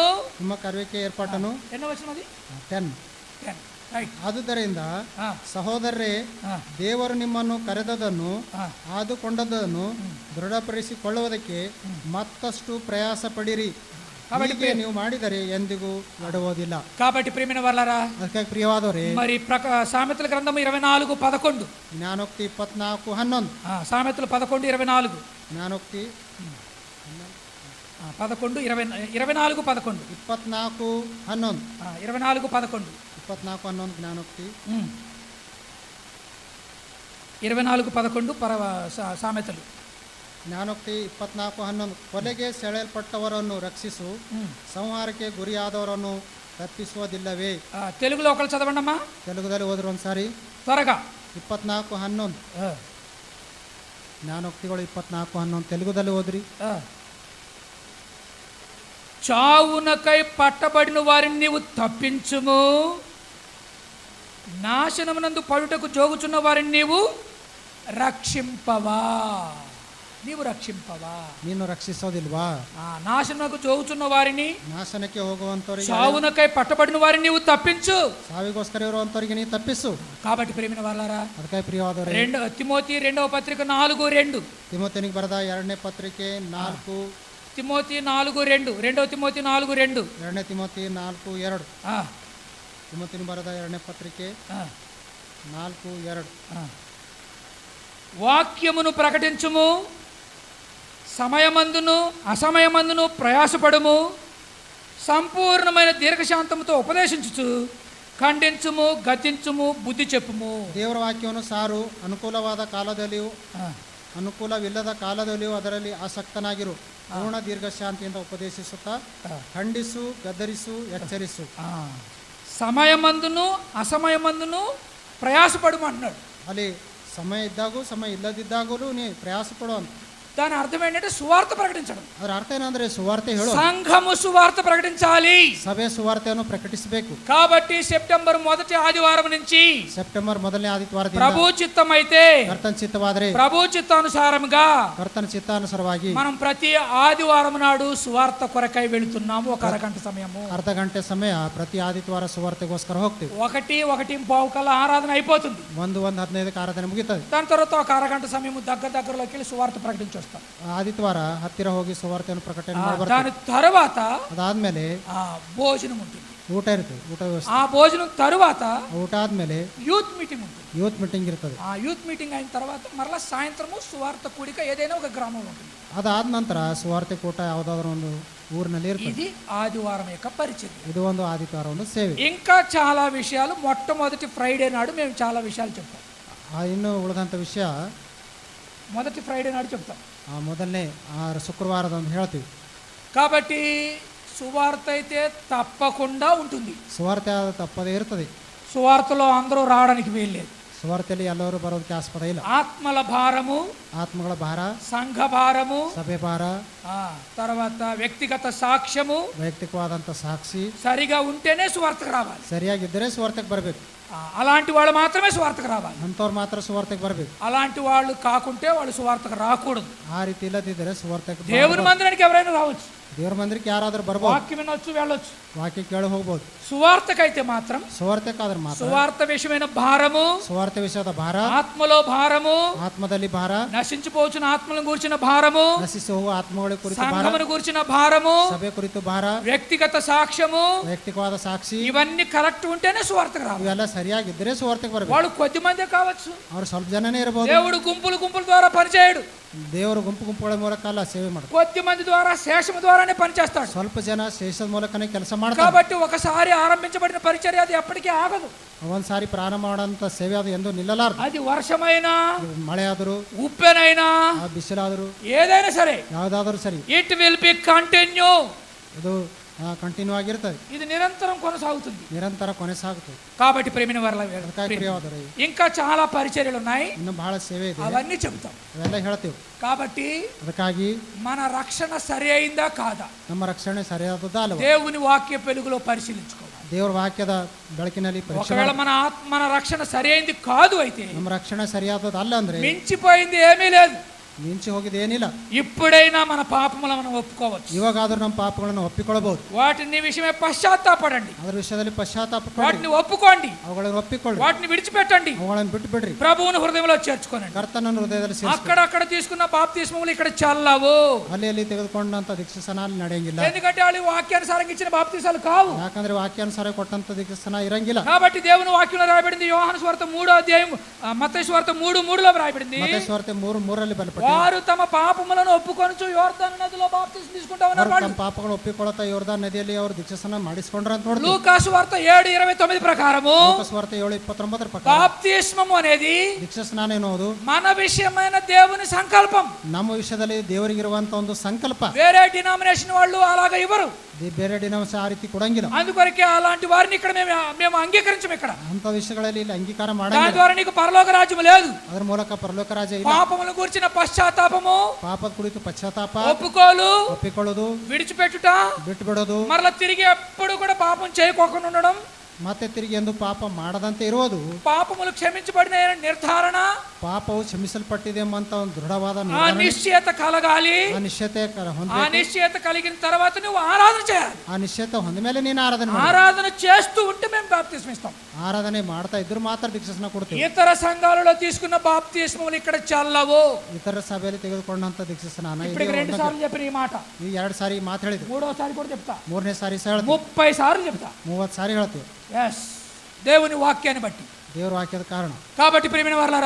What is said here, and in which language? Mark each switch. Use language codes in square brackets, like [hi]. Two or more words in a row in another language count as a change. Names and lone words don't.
[kn] ನಿಮ್ಮ ಕರೆಯುವಿಕೆ ಏರ್ಪಾಟನ್ನು, [te] ఎన్నో వచనం అది? 10. [kn] ಆದುದರಿಂದ ಸಹೋದರರೇ, ದೇವರು ನಿಮ್ಮನ್ನು ಕರೆದದನ್ನು ಆದುಕೊಂಡದನ್ನು ದೃಢಪಡಿಸಿಕೊಳ್ಳುವುದಕ್ಕೆ ಮತ್ತಷ್ಟು ಪ್ರಯಾಸ ಪಡಿರಿ. ಹೀಗೆ ನೀವು ಮಾಡಿದರೆ ಎಂದಿಗೂ ಎಡವುವುದಿಲ್ಲ. [te] కాబట్టి ప్రియమైన వారలారా, [kn] ಅದಕ್ಕಾಗಿ ಪ್ರಿಯವಾದವರೇ, [te] మరి సామెతల గ్రంథం 24:11, [kn] ಜ್ಞಾನೋಕ್ತಿ 24:11, [te] సామెతలు 11:24, [kn] ಜ್ಞಾನೋಕ್ತಿ 11, 24:11, 24:11, 24:11, 24:11 ಜ್ಞಾನೋಕ್ತಿ [te] 24:11 సామెతలు. [kn] ಜ್ಞಾನೋಕ್ತಿ 24:11. ಕೊಲೆಗೆ ಸೆಳೆಯಲ್ಪಟ್ಟವರನ್ನು ರಕ್ಷಿಸು, ಸಂಹಾರಕ್ಕೆ ಗುರಿಯಾದವರನ್ನು ತಪ್ಪಿಸುವುದಿಲ್ಲವೇ. [te] తెలుగులో ఒకళ్ళు చదవండమ్మా. [kn] తెలుగుದಲ್ಲಿ ಹೋದ್ರು ಒಂದ್ಸಾರಿ [te] త్వరగా. [kn] 24:11 ಜ್ಞಾನೋಕ್ತಿಗಳು 24:11 తెలుగుದಲ್ಲಿ ಹೋದ್ರಿ. [te] చావునకై పట్టబడిన వారిని నీవు తప్పించుము, నాశనమునందు పడుటకు జోగుచున్న వారిని నీవు రక్షింపవా. నీవు రక్షింపవా, [kn] ನೀನು ರಕ್ಷಿಸೋದಿಲ್ವಾ. [te] నాశనకు జోగుచున్న వారిని, [kn] ನಾಶನಕ್ಕೆ ಹೋಗುವಂತವರಿಗೆ, [te] చావునకై పట్టబడిన వారిని నీవు తప్పించు. [kn] ಸಾವಿಗೋಸ್ಕರ ಇರುವಂತವರಿಗೆ ನೀ ತಪ್ಪಿಸು. [te] కాబట్టి ప్రియమైన వారలారా, [kn] ಅದಕ್ಕಾಗಿ ಪ್ರಿಯವಾದವರೇ, [te] తిమోతి 2వ పత్రిక 4:2, [kn] ತಿಮೋತಿನಿಗೆ ಬರೆದ 2ನೇ ಪತ್ರಿಕೆ 4, [te] తిమోతి 4:2, 2వ తిమోతి 4:2, [kn] 2ನೇ ತಿಮೋತಿ 4:2, ತಿಮೋತಿನಿಗೆ ಬರೆದ 2ನೇ ಪತ್ರಿಕೆ 4:2. [te] వాక్యమును ప్రకటించుము, సమయమందును అసమయమందును ప్రయాసపడుము, సంపూర్ణమైన దీర్ఘశాంతముతో ఉపదేశించుచు ఖండించుము, గద్దించుము, బుద్ధి చెప్పుము. [kn] ದೇವರ ವಾಕ್ಯವನ್ನು ಸಾರು, ಅನುಕೂಲವಾದ ಕಾಲದಲ್ಲಿಯೂ ಅನುಕೂಲವಿಲ್ಲದ ಕಾಲದಲ್ಲಿಯೂ ಅದರಲ್ಲಿ ಆಸಕ್ತನಾಗಿರು. ಪೂರ್ಣ ದೀರ್ಘಶಾಂತಿಯಿಂದ ಉಪದೇಶಿಸುತ್ತಾ ಖಂಡಿಸು, ಗದರಿಸು, ಎಚ್ಚರಿಸು. [te] సమయమందును అసమయమందును ప్రయాసపడు అంటున్నాడు. [kn] ಅಲ್ಲಿ ಸಮಯ ಇದ್ದಾಗೂ ಸಮಯ ಇಲ್ಲದಿದ್ದಾಗಲೂ ನೀ ಪ್ರಯಾಸ ಪಡು ಅಂತ. [te] దాని అర్థం ఏంటంటే సువార్త ప్రకటించడం. [kn] ಅದರ ಅರ್ಥ ಏನಂದ್ರೆ ಸುವಾರ್ತೆ ಹೇಳು. [te] సంఘము సువార్త ప్రకటించాలి, [kn] ಸಭೆ ಸುವಾರ್ತೆಯನ್ನು ಪ್ರಕಟಿಸಬೇಕು. [te] కాబట్టి సెప్టెంబర్ 1వ ఆదివారం నుంచి, [kn] ಸೆಪ್ಟೆಂಬರ್ 1ನೇ ಆದಿತ್ಯವಾರದಿಂದ [te] ప్రభు చిత్తం అయితే, [kn] ಕರ್ತನ ಚಿತ್ತವಾದರೆ, [te] ప్రభు చిత్తానుసారముగా [kn] ಕರ್ತನ ಚಿತ್ತಾನುಸಾರವಾಗಿ [te] మనం ప్రతి ఆదివారం నాడు సువార్త కొరకై వెళుతున్నాము. ఒక అరగంట సమయము, [kn] ಅರ್ಧ ಗಂಟೆ ಸಮಯ ಪ್ರತಿ ಆದಿತ್ಯವಾರ ಸುವಾರ್ತೆಗೋಸ್ಕರ ಹೋಗ್ತೀವಿ. [te] 1:15 కల్లా ఆరాధన అయిపోతుంది. [kn] 1:15ಕ್ಕೆ ಆರಾಧನೆ ಮುಗಿತದೆ. [te] దాని తర్వాత ఒక అరగంట సమయం దగ్గరలోకి వెళ్ళి సువార్త ప్రకటించొస్తాం. [kn] ಆದಿತ್ಯವಾರ ಹತ್ತಿರ ಹೋಗಿ ಸುವಾರ್ತೆಯನ್ನು ಪ್ರಕಟಣೆ ಮಾಡಿ [te] దాని తర్వాత [kn] ಅದಾದ್ಮೇಲೆ [te] భోజనం ఉంటుంది. [kn] ಊಟ ಇರ್ತದೆ, ಊಟ ವ್ಯವಸ್ಥೆ. [te] ఆ భోజనం తరువాత [kn] ಊಟ ಆದ್ಮೇಲೆ [en] youth meeting [te] ఉంటుంది. [en] youth meeting [kn] ಇರ್ತದೆ. [te] ఆ యూత్ మీటింగ్ అయిన తర్వాత మరలా సాయంత్రము సువార్త కూడిక ఏదైనా ఒక గ్రామంలో ఉంటుంది. [kn] ಅದಾದ ನಂತರ ಸುವಾರ್ತೆ ಕೂಟ ಯಾವುದಾದ್ರೂ ಒಂದು ಊರಿನಲ್ಲಿ ಇರ್ತದೆ. [te] ఇది ఆదివారం యొక్క పరిచయం. [kn] ಇದು ಒಂದು ಆದಿತ್ಯವಾರ ಒಂದು ಸೇವೆ. [te] ఇంకా చాలా విషయాలు మొట్టమొదటి ఫ్రైడే నాడు మేము చాలా విషయాలు చెప్తాం. [kn] ಇನ್ನು ಉಳಿದಂಥ ವಿಷಯ [te] మొదటి ఫ్రైడే నాడు చెప్తాం. [kn] ಮೊದಲನೇ ಶುಕ್ರವಾರದಂದು ಹೇಳ್ತೀವಿ. [te] కాబట్టి సువార్త అయితే తప్పకుండా ఉంటుంది. [kn] ಸುವಾರ್ತೆ ತಪ್ಪದೇ ಇರ್ತದೆ. [te] సువార్తలో అందరూ రావడానికి వీల్లేదు. [kn] ಸುವಾರ್ತೆಯಲ್ಲಿ ಎಲ್ಲರೂ ಬರೋದಕ್ಕೆ ಆಸ್ಪದ ಇಲ್ಲ. [te] ఆత్మల భారము, [kn] ಆತ್ಮಗಳ ಭಾರ, [te] సంఘ భారము, [kn] ಸಭೆ ಭಾರ, [te] తర్వాత వ్యక్తిగత సాక్ష్యము, [kn] ವೈಯಕ್ತಿಕವಾದಂಥ ಸಾಕ್ಷಿ [te] సరిగా ఉంటేనే సువార్తకు రావాలి. [kn] ಸರಿಯಾಗಿದ್ದರೆ ಸುವಾರ್ತೆಗೆ ಬರಬೇಕು. [te] అలాంటి వాళ్ళు మాత్రమే సువార్తకు రావాలి. [kn] ಅಂಥವ್ರು ಮಾತ್ರ ಸುವಾರ್ತೆಗೆ ಬರಬೇಕು. [te] అలాంటి వాళ్ళు కాకుంటే వాళ్ళు సువార్తకు రాకూడదు. [kn] ಆ ರೀತಿ ಇಲ್ಲದಿದ್ದರೆ ಸುವಾರ್ತೆಗೆ [te] దేవుని మందిరానికి ఎవరైనా రావచ్చు, [kn] ದೇವ್ರ ಮಂದಿರಕ್ಕೆ ಯಾರಾದ್ರೂ ಬರ್ಬೋದು, [te] వాక్యం వినొచ్చు, వెళ్ళొచ్చు. [kn] ವಾಕ್ಯ ಕೇಳಿ ಹೋಗ್ಬೋದು. [te] సువార్తకైతే మాత్రం, [kn] ಸುವಾರ್ತೆಕಾದ್ರೆ ಮಾತ್ರ [te] సువార్త విషయమైన భారము, [kn] ಸುವಾರ್ತೆ ವಿಷಯದ ಭಾರ, [te] ఆత్మలో భారము, [kn] ಆತ್ಮದಲ್ಲಿ ಭಾರ, [te] నశించిపోవచ్చిన ఆత్మలను గురించిన భారము, [kn] ನಶಿಸಿ ಹೋಗುವ ಆತ್ಮಗಳ ಕುರಿತು ಭಾರ, [te] సంఘమును గురించిన భారము, [kn] ಸಭೆ ಕುರಿತು ಭಾರ, [te] వ్యక్తిగత సాక్ష్యము, [kn] ವೈಯಕ್ತಿಕವಾದ ಸಾಕ್ಷಿ, [te] ఇవన్నీ కరెక్ట్ ఉంటేనే సువార్తకు రావాలి. [kn] ಇವೆಲ್ಲ ಸರಿಯಾಗಿದ್ದರೆ ಸುವಾರ್ತೆಗೆ ಬರಬೇಕು. [te] వాళ్ళు కొద్ది మందే కావచ్చు. [kn] ಅವ್ರು ಸ್ವಲ್ಪ ಜನನೇ ಇರಬಹುದು. [te] దేవుడు గుంపుల ద్వారా పనిచేయడు. [kn] ದೇವರು ಗುಂಪುಗಳ ಮೂಲಕ ಅಲ್ಲ ಸೇವೆ ಮಾಡ್ತಾರೆ. [te] కొద్ది మంది ద్వారా, శేషము ద్వారానే పనిచేస్తాడు. [kn] ಸ್ವಲ್ಪ ಜನ ಶೇಷದ ಮೂಲಕನೇ ಕೆಲಸ ಮಾಡ್ತಾರೆ. [te] కాబట్టి ఒకసారి ఆరంభించబడిన పరిచర్య అది ఎప్పటికీ ఆగదు. [kn] ಒಂದ್ಸಾರಿ ಪ್ರಾರಂಭ ಮಾಡೋಂಥ ಸೇವೆ ಅದು ಎಂದು ನಿಲ್ಲಲಾರದು. [te] అది వర్షమైనా, [kn] ಮಳೆ ಆದರೂ, [te] ఉప్పెనైనా, [kn] ಬಿಸಿಲಾದರೂ, [te] ఏదైనా సరే, [kn] ಯಾವುದಾದರೂ ಸರಿ, [en] it will be continue. [kn] ಅದು ಕಂಟಿನ್ಯೂ ಆಗಿರ್ತದೆ, [te] ఇది నిరంతరం కొనసాగుతుంది. [kn] ನಿರಂತರ ಕೊನೆಸಾಗುತ್ತದೆ. [te] కాబట్టి ప్రేమిన వారల [kn] ಅದಕ್ಕಾಗಿ ಪ್ರಿಯವಾದವರೇ, [te] ఇంకా చాలా పరిచర్యలు ఉన్నాయి, [kn] ಇನ್ನು ಬಹಳ ಸೇವೆ ಇದೆ, [te] అవన్నీ చెబుతాం. [kn] ಅವೆಲ್ಲ ಹೇಳ್ತೇವೆ. [te] కాబట్టి [kn] ಅದಕ್ಕಾಗಿ [te] మన రక్షణ సరి అయిందా కాదా [kn] ನಮ್ಮ ರಕ್ಷಣೆ ಸರಿಯಾದದ್ದಾ ಅಲ್ಲವಾ [te] దేవుని వాక్య వెలుగులో పరిశీలించుకోవాలి. [kn] ದೇವರ ವಾಕ್ಯದ ಬೆಳಕಿನಲ್ಲಿ ಪರೀಕ್ಷೆ [te] ఒకవేళ మన రక్షణ సరి అయింది కాదు అయితే [kn] ನಮ್ಮ ರಕ್ಷಣೆ ಸರಿಯಾದದ್ದು ಅಲ್ಲ ಅಂದ್ರೆ [te] మించిపోయింది ఏమీ లేదు. [kn] ಮಿಂಚಿ ಹೋಗಿದೆ ಏನಿಲ್ಲ. [te] ఇప్పుడైనా మన పాపములను మనం ఒప్పుకోవచ్చు. [kn] ಇವಾಗಾದ್ರೂ ನಮ್ಮ ಪಾಪಗಳನ್ನು ಒಪ್ಪಿಕೊಳ್ಳಬಹುದು. [te] వాటిని విషయమే పశ్చాత్తాపడండి, [kn] ಅದರ ವಿಷಯದಲ್ಲಿ ಪಶ್ಚಾತ್ತಾಪ ಪಡಿ, [te] వాటిని ఒప్పుకోండి, [kn] ಅವುಗಳನ್ನು ಒಪ್ಪಿಕೊಳ್ಳಿ, [te] వాటిని విడిచిపెట్టండి, [kn] ಅವುಗಳನ್ನು ಬಿಟ್ಟು ಬಿಡ್ರಿ, [te] ప్రభువుని హృదయంలో చేర్చుకోనండి. [kn] ಕರ್ತನನ್ನು ಹೃದಯದಲ್ಲಿ ಸೇರಿಸಿ. [te] అక్కడక్కడ తీసుకున్న బాప్తిస్మములు ఇక్కడ చల్లవు, [kn] ಅಲ್ಲಿ ತೆಗೆದುಕೊಂಡಂತ ದೀಕ್ಷಾಸ್ನಾನ ಅಲ್ಲಿ ನಡೆಯಂಗಿಲ್ಲ. [te] ఎందుకంటే వాళ్ళు వాక్యానుసారంగా ఇచ్చిన బాప్తిసాలు కావు. [kn] ಯಾಕಂದ್ರೆ ವಾಕ್ಯಾನುಸಾರ ಕೊಟ್ಟಂತ ದೀಕ್ಷಾಸ್ನಾನ ಇರಂಗಿಲ್ಲ. [te] కాబట్టి దేవుని వాక్యంలో రాయబడింది, యోహాను సువార్త 3వ అధ్యాయం మత్తయి సువార్త 3:3లో రాయబడింది, [kn] ಮತ್ತಾయి ಸುವಾರ್ತೆ 3:3 ಬರೆಯಲ್ಪಟ್ಟಿದೆ. [te] వారు తమ పాపములను ఒప్పుకొనుచు యోర్దాను నదిలో బాప్తిస్మం తీసుకుంటా ఉన్నారు. [kn] ತಮ್ಮ ಪಾಪಗಳನ್ನು ಒಪ್ಪಿಕೊಳ್ಳುತ್ತಾ ಯೋರ್ದಾನ್ ನದಿಯಲ್ಲಿ ಅವರು ದೀಕ್ಷಾಸ್ನಾನ ಮಾಡಿಸಿಕೊಂಡ್ರ ಅಂತ ನೋಡ್ತೀವಿ. [te] లూకా సువార్త 7:29 ప్రకారము [kn] ಲೂಕಾಸ್ ವಾರ್ತೆ 7:29 ಪ್ರಕಾರ [te] బాప్తిస్మము అనేది [kn] ದೀಕ್ಷಾಸ್ನಾನ ಎನ್ನುವುದು [te] మన విషయమైన దేవుని సంకల్పం. [kn] ನಮ್ಮ ವಿಷಯದಲ್ಲಿ ದೇವರಿಗಿರುವಂತ ಒಂದು ಸಂಕಲ್ಪ. [te] వేరే డినామినేషన్ వాళ్ళు అలాగ ఇవ్వరు, [kn] ಬೇರೆ ಡಿನೋಮಿನೇಷನ್ ಆ ರೀತಿ ಕೊಡಂಗಿಲ್ಲ. [te] అందుకొరకే అలాంటి వారిని ఇక్కడ మేము అంగీకరించం. ఇక్కడ [kn] ಅಂತ ವಿಷಯಗಳಲ್ಲಿ ಇಲ್ಲಿ ಅಂಗೀಕಾರ [te] దాని [kn] ಮಾಡಂಗಿಲ್ಲ. [te] ద్వారా నీకు పరలోక రాజ్యం లేదు. [kn] ಅದರ ಮೂಲಕ ಪರಲೋಕ ರಾಜ್ಯ ಇಲ್ಲ. [te] పాపములను గురించిన పశ్చాత్తాపము, [kn] ಪಾಪದ ಕುರಿತು ಪಶ್ಚಾತ್ತಾಪ, [te] ఒప్పుకోలు, [kn] ಒಪ್ಪಿಕೊಳ್ಳೋದು, [te] విడిచిపెట్టుట, [kn] ಬಿಟ್ಟು ಬಿಡೋದು, [te] మరలా తిరిగి ఎప్పుడు కూడా పాపం చేయకోకుండా ఉండడం, [kn] ಮತ್ತೆ ತಿರುಗಿ ಎಂದು ಪಾಪ ಮಾಡದಂತೆ ಇರುವುದು, [te] పాపములు క్షమించబడిన నిర్ధారణ, [kn] ಪಾಪವು ಕ್ಷಮಿಸಲ್ಪಟ್ಟಿದೆ ಎಂಬಂತ ಒಂದು ದೃಢವಾದ [te] ఆ [kn] ನಿರ್ಧಾರ, [te] నిశ్చయత కలగాలి. [kn] ಆ ನಿಶ್ಚಯತೆ [te] ఆ [kn] ಹೊಂದಬೇಕು. [te] నిశ్చయత కలిగిన తర్వాత నువ్వు ఆరాధన చేయాలి. [kn] ಆ ನಿಶ್ಚಯತೆ ಹೊಂದ ಮೇಲೆ ನೀನು ಆರಾಧನೆ ಮಾಡು. [te] ఆరాధన చేస్తూ ఉంటే మేము బాప్తిస్మం ఇస్తాం. [kn] ಆರಾಧನೆ ಮಾಡ್ತಾ ಇದ್ರು ಮಾತ್ರ ದೀಕ್ಷಾಸ್ನಾನ ಕೊಡ್ತೀವಿ. [te] ఇతర సంఘాలలో తీసుకున్న బాప్తిస్మములు ఇక్కడ చల్లవు. [kn] ಇತರ సభೆಯಲ್ಲಿ ತೆಗೆದುಕೊಂಡಂತ ದೀಕ್ಷಾಸ್ನಾನ [te] ఇప్పటికి 2 సార్లు చెప్పిన ఈ మాట, [kn] ಈ 2 ಸಾರಿ ಮಾತು ಹೇಳಿದ್ವಿ, [te] 3వ సారి కూడా చెప్తా, [kn] 3ನೇ ಸಾರಿ ಹೇಳ್ತೀವಿ, [te] 30 సార్లు చెప్తా. [kn] 30 ಸಾರಿ ಹೇಳ್ತೀವಿ. [te] ఎస్, దేవుని వాక్యాన్ని బట్టి. [kn] ದೇವರ ವಾಕ್ಯದ ಕಾರಣ. [te] కాబట్టి ప్రియమైన వారలారా,